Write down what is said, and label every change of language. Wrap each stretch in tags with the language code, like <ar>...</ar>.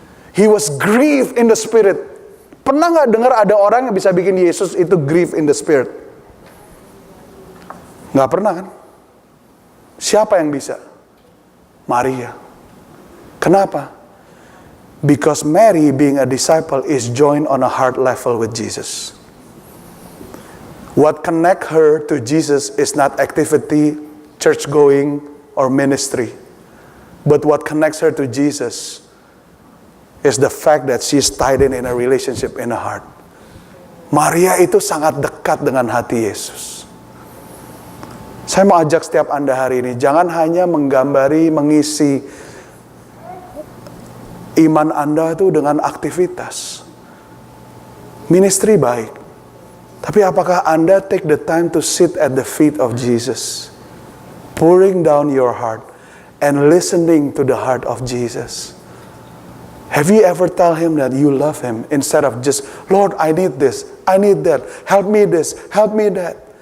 <en>He was grieved in the spirit.</en> <id>Pernah nggak dengar ada orang yang bisa bikin Yesus itu</id> <en>grieve in the spirit?</en> <id>Nggak pernah kan? Siapa yang bisa? Maria. Kenapa?</id> <en>Because Mary being a disciple is joined on a heart level with Jesus. What connect her to Jesus is not activity, church going, or ministry. But what connects her to Jesus is the fact that she is tied in a relationship in a heart.</en> <id>Maria itu sangat dekat dengan hati Yesus. Saya mau ajak setiap Anda hari ini, jangan hanya menggambari, mengisi iman Anda itu dengan aktivitas. Ministry baik. Tapi apakah Anda</id> <en>take the time to sit at the feet of Jesus? Pouring down your heart and listening to the heart of Jesus. Have you ever tell Him that you love Him instead of just, Lord, I need this, I need that, help me this, help me that.</en>